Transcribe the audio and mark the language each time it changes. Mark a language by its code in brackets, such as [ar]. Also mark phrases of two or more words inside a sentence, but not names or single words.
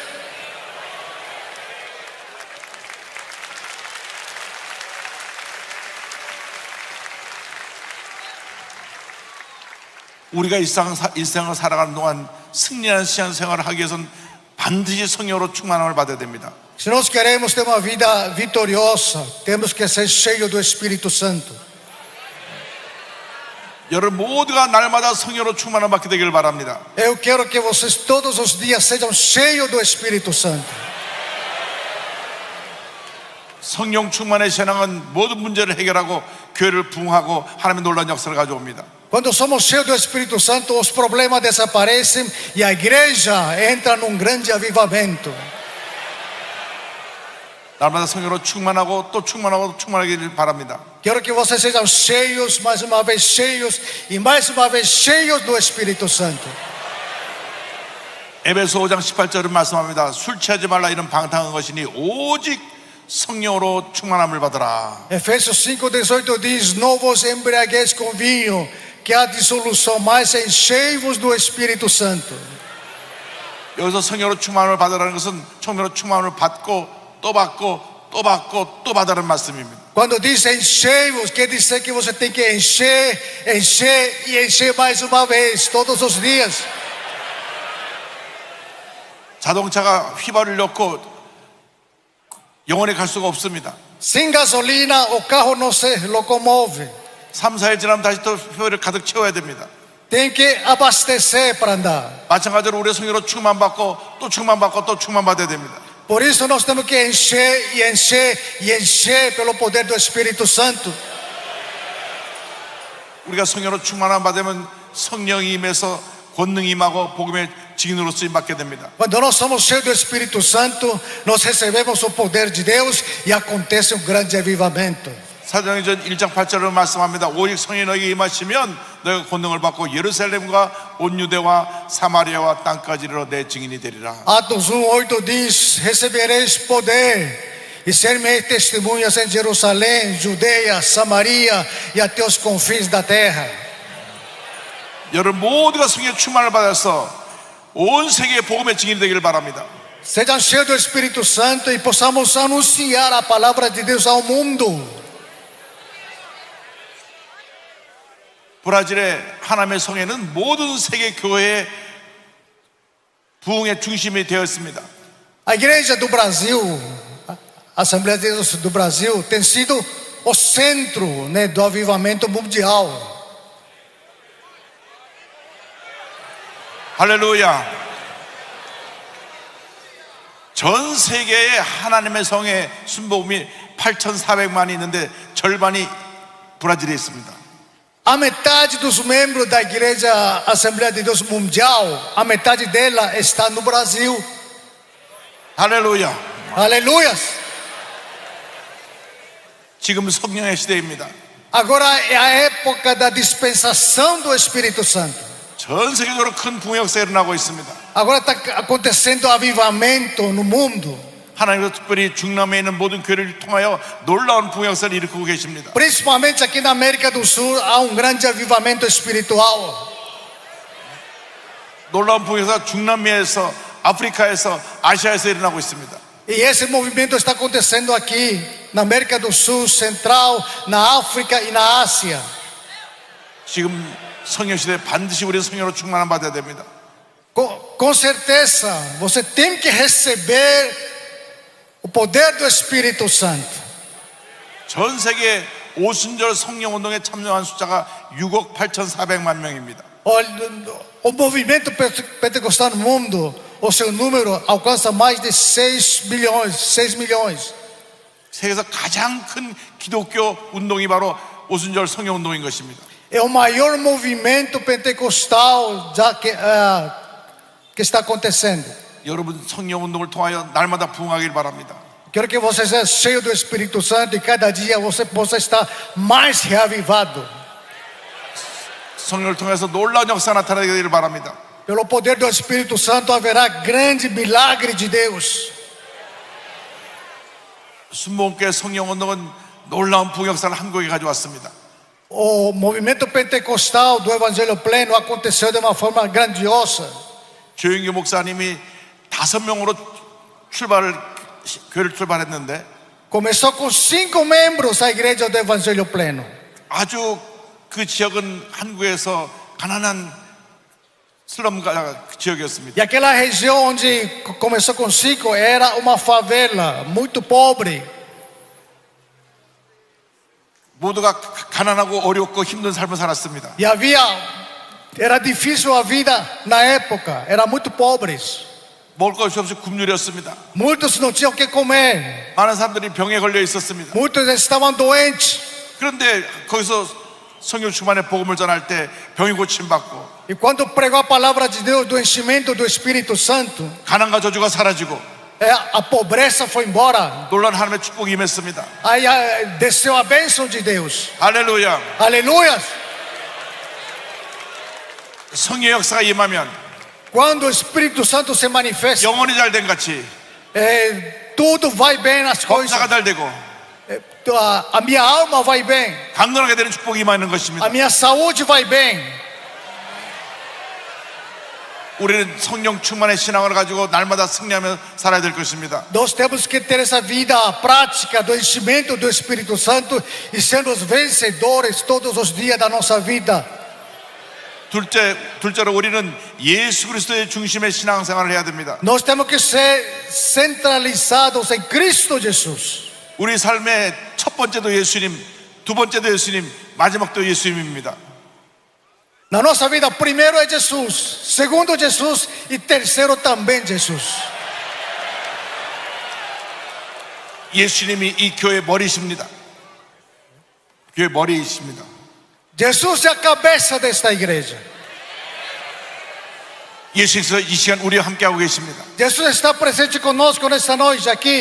[ko] 우리가 일생을 살아가는 동안 승리하는 신앙생활을 하기 위해서는 반드시 성령으로 충만함을 받아야 됩니다. [pt] Se nós queremos ter uma vida vitoriosa, temos que ser cheios do Espírito Santo. [ko] 여러분 모두가 날마다 성령으로 충만함을 받게 되기를 바랍니다. [pt] Eu quero que vocês todos os dias sejam cheios do Espírito Santo. [ko] 성령 충만의 신앙은 모든 문제를 해결하고 교회를 부흥하고 하나님의 놀라운 역사를 가져옵니다. [pt] Quando somos cheios do Espírito Santo, os problemas desaparecem e a igreja entra num grande avivamento. [ko] 날마다 성령으로 충만하고 또 충만하고 충만하기를 바랍니다. [pt] Quero que vocês sejam cheios, mais uma vez cheios e mais uma vez cheios do Espírito Santo. [ko] 에베소 5장 18절은 말씀합니다. 술 취하지 말라 이런 방탕한 것이니 오직 성령으로 충만함을 받으라. [pt] Efésios 5:18 diz: Não vos embriagueis com vinho, que há dissolução, mas enchei-vos do Espírito Santo. [ko] 여기서 성령으로 충만함을 받으라는 것은 성령으로 충만함을 받고 또 받고 또 받고 또 받으라는 말씀입니다. [pt] Quando diz enchei-vos, quer dizer que você tem que encher, encher e encher mais uma vez, todos os dias. [ko] 자동차가 휘발유를 넣고 영원히 갈 수가 없습니다. [pt] Sem gasolina, o carro não se locomove. [ko] 3, 4일 지나면 다시 또 휘발유를 가득 채워야 됩니다. [pt] Tem que abastecer para andar. [ko] 마찬가지로 우리의 성령으로 충만받고 또 충만받고 또 충만받아야 됩니다. [pt] Por isso nós temos que encher e encher e encher pelo poder do Espírito Santo. [ko] 우리가 성령으로 충만함 받으면 성령이 임해서 권능이 임하고 복음의 증인으로 쓰임 받게 됩니다. [pt] Quando nós somos cheios do Espírito Santo, nós recebemos o poder de Deus e acontece um grande avivamento. [ko] 사도행전 1장 8절을 말씀합니다. 오직 성령이 너에게 임하시면 너희가 권능을 받고 예루살렘과 온 유대와 사마리아와 땅까지 이르러 내 증인이 되리라. [pt] Atos 1:8 diz: Recebereis poder e ser-me testemunhas em Jerusalém, Judeia, Samaria e até os confins da terra. [ko] 여러분 모두가 성령의 충만을 받아서 온 세계의 복음의 증인이 되기를 바랍니다. [pt] Sejam cheios do Espírito Santo e possamos anunciar a palavra de Deus ao mundo. [ko] 브라질의 하나님의 성회는 모든 세계 교회의 부흥의 중심이 되어 있습니다. [pt] A igreja do Brasil, a Assembleia de Deus do Brasil, tem sido o centro, né, do avivamento mundial. [ko] 할렐루야. 전 세계에 하나님의 성의 순복음이 8,400만이 있는데 절반이 브라질에 있습니다. [pt] A metade dos membros da igreja Assembleia de Deus Mundial, a metade dela está no Brasil. [ko] 할렐루야. [pt] Aleluia! [ko] 지금 성령의 시대입니다. [pt] Agora é a época da dispensação do Espírito Santo. [ko] 전 세계적으로 큰 부흥 역사가 일어나고 있습니다. [pt] Agora está acontecendo avivamento no mundo. [ko] 하나님께서 특별히 중남미에 있는 모든 교회를 통하여 놀라운 부흥 역사를 일으키고 계십니다. [pt] Principalmente aqui na América do Sul há um grande avivamento espiritual. [ko] 놀라운 부흥 역사가 중남미에서 아프리카에서 아시아에서 일어나고 있습니다. [pt] E esse movimento está acontecendo aqui na América do Sul, Central, na África e na Ásia. [ko] 지금 성령 시대에 반드시 우리는 성령으로 충만함 받아야 됩니다. [pt] Com certeza, você tem que receber o poder do Espírito Santo. [ko] 전 세계 오순절 성령 운동에 참여한 숫자가 6억 8,400만 명입니다. [pt] O movimento pentecostal no mundo, o seu número alcança mais de 6 milhões. [ko] 세계에서 가장 큰 기독교 운동이 바로 오순절 성령 운동인 것입니다. [pt] É o maior movimento pentecostal que está acontecendo. [ko] 여러분 성령 운동을 통하여 날마다 부흥하길 바랍니다. [pt] Quero que você seja cheio do Espírito Santo e cada dia você possa estar mais reavivado. [ko] 성령을 통해서 놀라운 역사 나타나게 되기를 바랍니다. [pt] Pelo poder do Espírito Santo haverá grande milagre de Deus. [ko] 순복음교회 성령 운동은 놀라운 부흥 역사를 한국에 가져왔습니다. [pt] O movimento pentecostal do Evangelho Pleno aconteceu de uma forma grandiosa. [ko] 조영규 목사님이 5명으로 교회를 출발했는데 [pt] Começou com 5 membros a igreja do Evangelho Pleno. [ko] 아주 그 지역은 한국에서 가난한 슬럼 지역이었습니다. [pt] E aquela região onde começou com 5 era uma favela muito pobre. [ko] 모두가 가난하고 어렵고 힘든 삶을 살았습니다. [pt] E era difícil a vida na época, era muito pobres. [ko] 먹을 것이 없이 굶주렸습니다. [pt] Muitos não tinham o que comer, [ko] 많은 사람들이 병에 걸려 있었습니다. [pt] muitos estavam doentes. [ko] 그런데 거기서 성령 충만의 복음을 전할 때 병이 고침받고 [pt] E quando pregou a palavra de Deus, do enchimento do Espírito Santo, [ko] 가난과 저주가 사라지고 [pt] a pobreza foi embora. [ko] 놀라운 하나님의 축복이 임했습니다. [pt] Aí desceu a bênção de Deus. [ko] 할렐루야. [pt] Aleluia! [ko] 성령의 역사가 임하면 [pt] Quando o Espírito Santo se manifesta, [ko] 영혼이 잘 된 같이 [pt] tudo vai bem nas coisas. [ko] 검사가 잘 되고 [pt] A minha alma vai bem, [ko] 강건하게 되는 축복이 임하는 [pt] a [ko] 것입니다. [pt] minha saúde vai bem. [ko] 우리는 성령 충만의 신앙을 가지고 날마다 승리하며 살아야 될 것입니다. [pt] Nós temos que ter essa vida prática do enchimento do Espírito Santo e sermos vencedores todos os dias da nossa vida. [ko] 둘째로 우리는 예수 그리스도의 중심의 신앙생활을 해야 됩니다. [pt] Nós temos que ser centralizados em Cristo Jesus. [ko] 우리 삶의 첫 번째도 예수님, 두 번째도 예수님, 마지막도 예수님입니다. [pt] Na nossa vida, primeiro é Jesus, segundo Jesus e terceiro também Jesus. [ko] 예수님이 이 교회 머리십니다. 교회 머리이십니다. [pt] Jesus é a cabeça desta igreja. [ko] 예수께서 이 시간 우리와 함께하고 계십니다. [pt] Jesus está presente conosco nesta noite aqui.